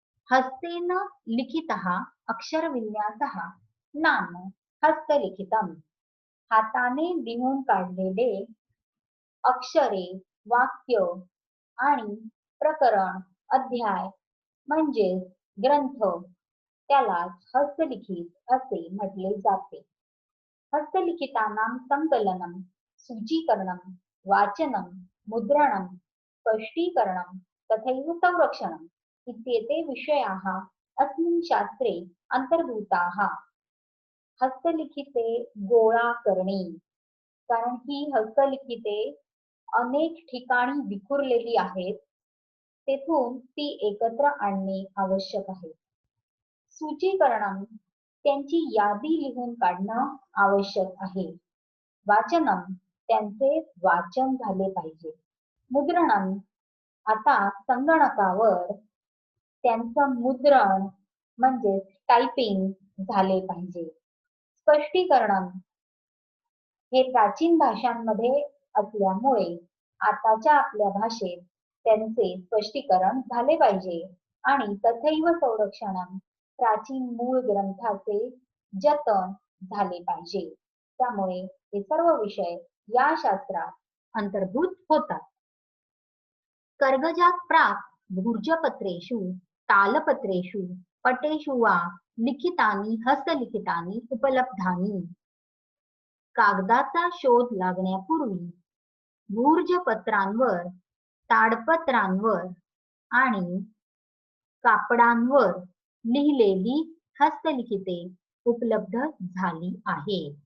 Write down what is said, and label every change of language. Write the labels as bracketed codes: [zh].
[sa] हस्तेन लिखितः अक्षरविन्यासः नाम हस्तलिखितम्. [mr] हाताने लिहून काढलेले अक्षरे, वाक्य आणि प्रकरण, अध्याय म्हणजे ग्रंथ त्याला हस्तलिखित असे म्हटले जाते. [sa] हस्तलिखितानां संकलनं, सूचीकरणं, वाचनं, मुद्रणं, स्पष्टीकरणं तथैव संरक्षणम् इत्येते विषयाः अस्मिन् शास्त्रे अंतर्भूताः. [mr] हस्तलिखिते गोळा करणे, कारण ही हस्तलिखिते अनेक ठिकाणी विखुरलेली आहेत, तेथून ती एकत्र आणणे आवश्यक आहे. सूचीकरणं, त्यांची यादी लिहून काढणं आवश्यक आहे. वाचनम, त्यांचे वाचन झाले पाहिजे. मुद्रणम, आता संगणकावर त्यांचं मुद्रण म्हणजे टायपिंग झाले पाहिजे. स्पष्टीकरणम, हे प्राचीन भाषांमध्ये असल्यामुळे आताच्या आपल्या भाषेत त्यांचे स्पष्टीकरण झाले पाहिजे. आणि तथैव संरक्षणम, प्राचीन मूळ ग्रंथाचे जतन झाले पाहिजे. त्यामुळे हे सर्व विषय या शास्त्रात अंतर्भूत होतात. [sa] कर्गजात प्राक भूर्जपत्रेषु तालपत्रेषु पटेषु वा लिखितानि हस्तलिखितानि उपलब्धानि. [mr] कागदाचा शोध लागण्यापूर्वी भूर्जपत्रांवर, ताडपत्रांवर आणि कापडांवर लिहिलेली हस्तलिखिते उपलब्ध झाली आहे.